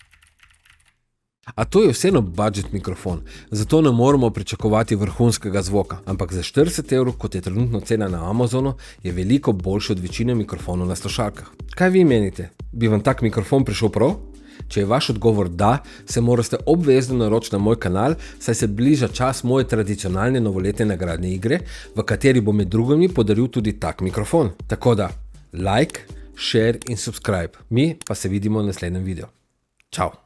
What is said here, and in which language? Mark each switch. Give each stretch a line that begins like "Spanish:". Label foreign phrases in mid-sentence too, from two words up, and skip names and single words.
Slovenian: A to je vseeno budget mikrofon, zato ne moramo pričakovati vrhunskega zvoka, ampak za 40 €, kot je trenutno cena na Amazonu, je veliko boljši od večine mikrofonov na slušalkah. Kaj vi menite? Bi vam tak mikrofon prišel prav? Če je vaš odgovor da, se morate obvezno naročiti na moj kanal, saj se bliža čas moje tradicionalne novoletne nagradne igre, v kateri bom med drugimi podaril tudi tak mikrofon. Tako da,
English: like, share in subscribe.
Slovenian: Mi pa se vidimo v naslednjem videu. Čau!